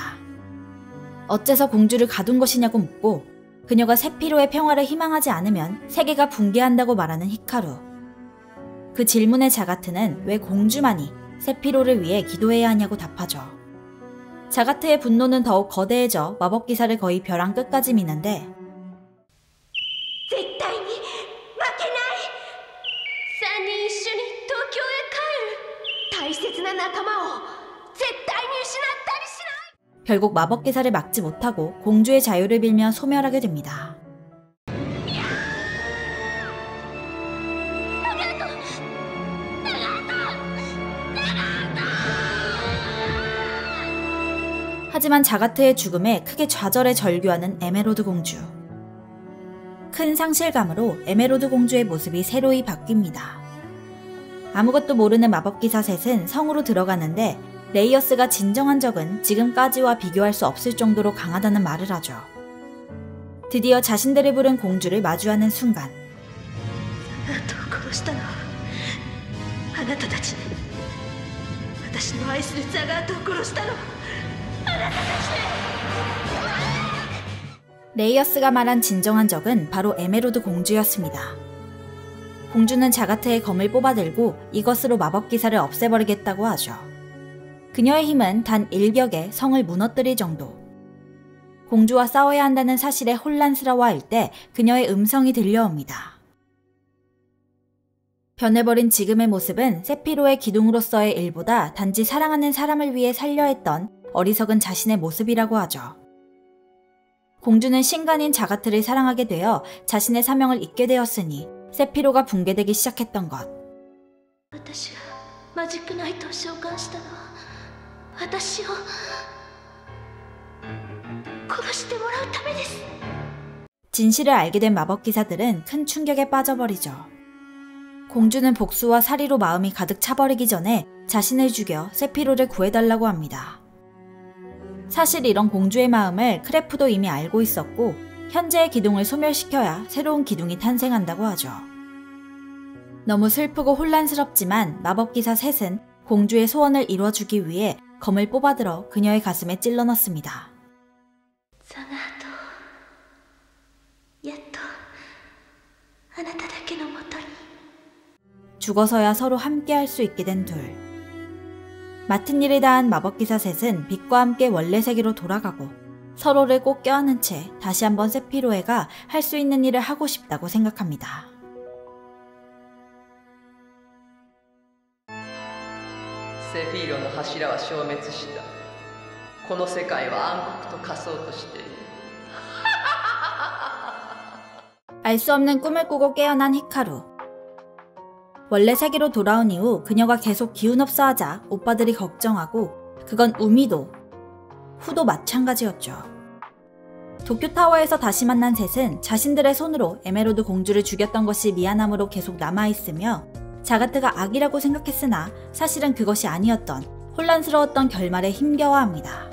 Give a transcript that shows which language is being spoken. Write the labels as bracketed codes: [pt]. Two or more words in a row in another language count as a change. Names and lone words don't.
[ko] 어째서 공주를 가둔 것이냐고 묻고 그녀가 세피로의 평화를 희망하지 않으면 세계가 붕괴한다고 말하는 히카루. 그 질문에 자가트는 왜 공주만이 세피로를 위해 기도해야 하냐고 답하죠. 자가트의 분노는 더욱 거대해져 마법기사를 거의 벼랑 끝까지 미는데 [ja] 絶対に負けない3人一緒に東京へ帰る大切な仲間を絶対に失ったりしない [ko] 결국 마법기사를 막지 못하고 공주의 자유를 빌며 소멸하게 됩니다. 하지만 자가트의 죽음에 크게 좌절에 절규하는 에메로드 공주. 큰 상실감으로 에메로드 공주의 모습이 새로이 바뀝니다. 아무것도 모르는 마법기사 셋은 성으로 들어가는데 레이어스가 진정한 적은 지금까지와 비교할 수 없을 정도로 강하다는 말을 하죠. 드디어 자신들을 부른 공주를 마주하는 순간 [ja] あなたを殺したのはあなたたちね私の愛するザガートを殺したのはあなたたちね [ko] 레이어스가 말한 진정한 적은 바로 에메로드 공주였습니다. 공주는 자가트의 검을 뽑아들고 이것으로 마법기사를 없애버리겠다고 하죠. 그녀의 힘은 단 일격에 성을 무너뜨릴 정도. 공주와 싸워야 한다는 사실에 혼란스러워할 때 그녀의 음성이 들려옵니다. 변해버린 지금의 모습은 세피로의 기둥으로서의 일보다 단지 사랑하는 사람을 위해 살려 했던 어리석은 자신의 모습이라고 하죠. 공주는 신간인 자가트를 사랑하게 되어 자신의 사명을 잊게 되었으니 세피로가 붕괴되기 시작했던 것. [ja] 私がマジックナイトを召喚したのは私を殺してもらうためです [ko] 진실을 알게 된 마법기사들은 큰 충격에 빠져버리죠. 공주는 복수와 살이로 마음이 가득 차버리기 전에 자신을 죽여 세피로를 구해달라고 합니다. 사실 이런 공주의 마음을 크레프도 이미 알고 있었고 현재의 기둥을 소멸시켜야 새로운 기둥이 탄생한다고 하죠. 너무 슬프고 혼란스럽지만 마법기사 셋은 공주의 소원을 이뤄주기 위해 검을 뽑아들어 그녀의 가슴에 찔러 넣습니다. [ja] ザガートやっとあなただけのもとに [ko] 죽어서야 서로 함께할 수 있게 된 둘. 맡은 일을 다한 마법기사 셋은 빛과 함께 원래 세계로 돌아가고 서로를 꼭 껴안은 채 다시 한번 세피로에가 할 수 있는 일을 하고 싶다고 생각합니다. [ja] 세피ロの柱は消滅した。この世界は暗黒と化そうとしている。 [ko] 알 수 없는 꿈을 꾸고 깨어난 히카루. 원래 세계로 돌아온 이후 그녀가 계속 기운 없어 하자 오빠들이 걱정하고 그건 우미도, 후도 마찬가지였죠. 도쿄타워에서 다시 만난 셋은 자신들의 손으로 에메로드 공주를 죽였던 것이 미안함으로 계속 남아있으며 자가트가 악이라고 생각했으나 사실은 그것이 아니었던 혼란스러웠던 결말에 힘겨워합니다.